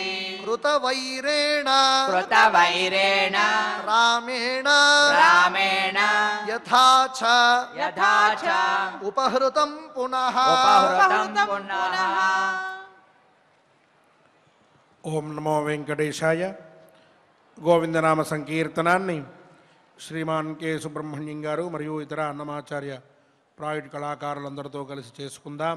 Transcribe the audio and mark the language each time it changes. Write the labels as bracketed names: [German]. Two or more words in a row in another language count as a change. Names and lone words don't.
[Sanskrit] कृतवैरेण कृतवैरेण रामेण रामेण यथा च यथा च उपहृतं पुनः उपहृतं पुनः। ఓం నమో వెంకటేశాయ. [Telugu] గోవిందనామ సంకీర్తనాన్ని శ్రీమాన్ కె సుబ్రహ్మణ్యం గారు మరియు ఇతర అన్నమాచార్య ప్రాయుడ్ కళాకారులందరితో కలిసి చేసుకుందాం.